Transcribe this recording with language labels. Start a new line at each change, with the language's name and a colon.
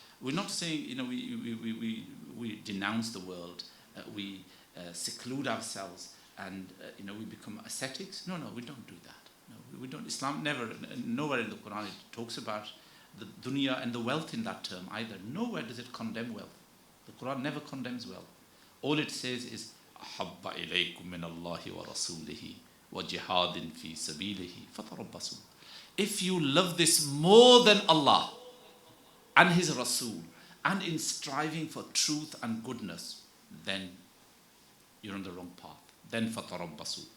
English: We're not saying, we denounce the world, we seclude ourselves, and, we become ascetics. No, we don't do that. No, we don't. Islam nowhere in the Quran it talks about the dunya and the wealth in that term either. Nowhere does it condemn wealth. The Quran never condemns wealth. All it says is,
Arabic: أَحَبَّ إِلَيْكُم مِّنَ اللَّهِ وَرَسُولِهِ وَجِهَادٍ فِي سَبِيلِهِ فَتَرَبَّصُوا.
English: If you love this more than Allah and His Rasul, and in striving for truth and goodness, then you're on the wrong path. Then فَتَرَبَّصُوا.